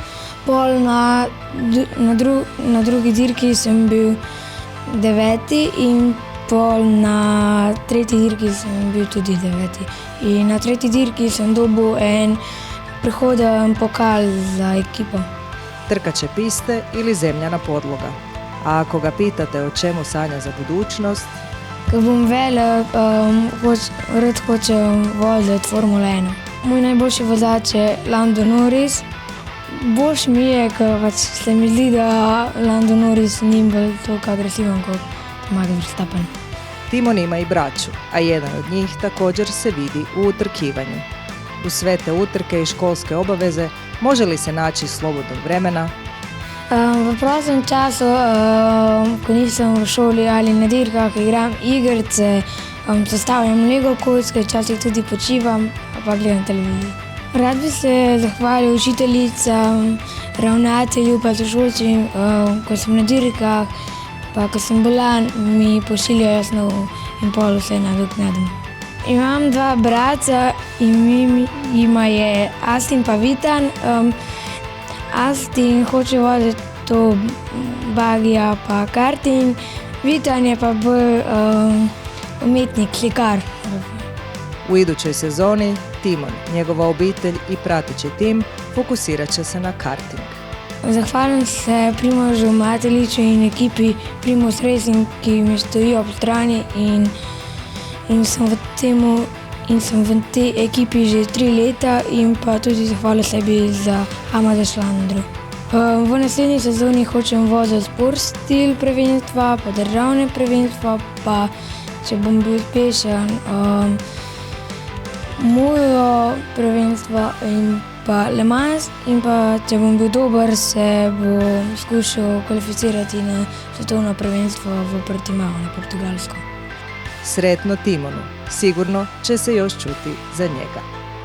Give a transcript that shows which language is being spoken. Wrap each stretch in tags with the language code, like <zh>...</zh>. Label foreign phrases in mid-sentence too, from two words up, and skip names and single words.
<sl>Pol na drugi dirki sem bil 9. in pol na tretji dirki sem bil tudi 9. In na tretji dirki sem dobil en prehoden pokal za ekipo.</sl> <hr>Trkaće piste ili zemljana podloga. A ako ga pitate o čemu sanja za budućnost,</hr> <sl>Ko bom velik, rad hočem voziti Formula 1. Moj najboljši vozač je Lando Norris. Boljš mi je, ker pač se mi zdi, da Lando Norris ni bolj toliko agresiven kot Max Verstappen.</sl> <hr>Timon ima i braću, a jedan od njih također se vidi u utrkivanju. U sve te utrke i školske obaveze može li se naći slobodnog vremena?</hr> <sl>V prostem času, ko nisem v šoli ali na dirkah, igram igrice, sestavljam Lego kocke, včasih tudi počivam, pa gledam televizijo. Rad bi se zahvalil učiteljicam, ravnatelju pa sošolcem, ko sem na dirkah, pa ko sem bolan, mi pošiljajo snov in pol vse nadoknadim. Imam 2 brata, ima je Astin pa Vitan. Astin hoče voditi to bagija pa karting, Vitan je pa bolj umetnik, slikar.</sl> <hr>U idućoj sezoni Timon, njegova obitelj i prateći tim fokusirat će se na karting.</hr> <sl>Zahvaljujem se Primožu Mateliću in ekipi Primož Racing, ki mi stojijo ob strani in sem v tej ekipi že 3 leta in pa tudi zahvalil sebi za Amada Šlandro. V naslednji sezoni hočem voziti sport stil prvenstva, pa državne prvenstva, pa če bom bil uspešen, mojo prvenstvo in pa Le Mans, in pa če bom bil dober, se bom skušal kvalificirati na svetovno prvenstvo v Portimao na Portugalsko.</sl> <hr>Sretno Timonu, sigurno će se još čuti za njega.</hr>